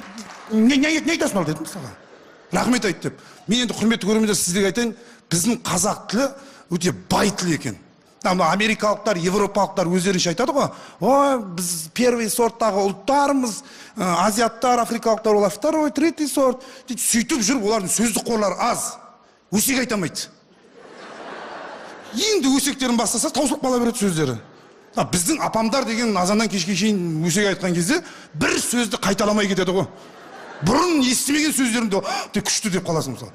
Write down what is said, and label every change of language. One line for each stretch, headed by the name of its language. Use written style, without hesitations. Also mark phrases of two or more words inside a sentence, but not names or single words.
Kazakh: Не айтасың ал дедім мысалға. Рахмет айт деп. Мен енді құрметті көрермендер сіздерге айтайын, біздің қазақ тілі өте бай тіл екен. Америкалықтар, европалықтар өздерінше айтады ғой. Ой, біз первый сорттағы ұлттармыз, азиаттар, африкалықтар олар
Russian: второй, третий сорт.
Kazakh: Сөйтіп жүріп, олардың сөздік қорлары аз. Өсек айтамайды. Енді өсектерін бастаса, таусылып қала береді сөздері. Біздің апамдар деген азаннан кешке шейін өсек айтқан кезде бір сөзді қайталамай кетеді ғой. Бұрын естімеген сөздерімді күшті деп қаласың мысалы.